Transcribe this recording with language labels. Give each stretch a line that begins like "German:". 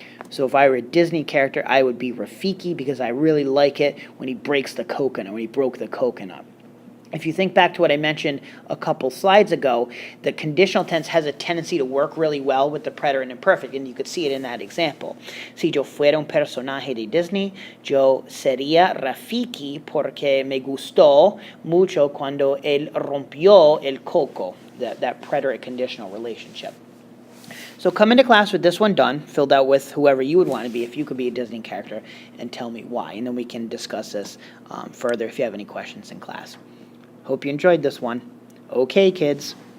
English: So if I were a Disney character, I would be Rafiki because I really like it when he breaks the coconut, when he broke the coconut. If you think back to what I mentioned a couple slides ago, the conditional tense has a tendency to work really well with the preterite and imperfect, and you could see it in that example.
Spanish: Si yo fuera un personaje de Disney, yo sería Rafiki porque me gustó mucho cuando él rompió el coco,
English: that preterite conditional relationship. So come into class with this one done, filled out with whoever you would want to be, if you could be a Disney character, and tell me why. And then we can discuss this further if you have any questions in class. Hope you enjoyed this one. Okay, kids.